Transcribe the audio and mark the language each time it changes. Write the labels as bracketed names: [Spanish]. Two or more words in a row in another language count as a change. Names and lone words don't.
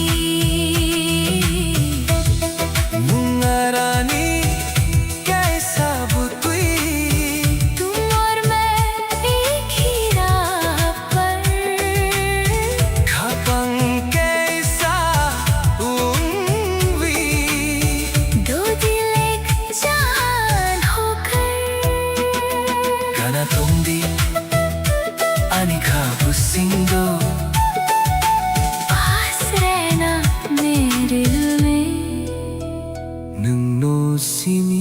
[Kok Borok] मुन्ना रानी कैसा बुतुई [Hindi] तुम और मैं एक ही राह पर [Kok Borok] खपंग कैसा उम्वी [Hindi] दो दिल एक जान होकर [Kok Borok] Kana tongdi ani kabusindo [Hindi] पास रहना मेरे दिल में [Kok Borok] nung no simi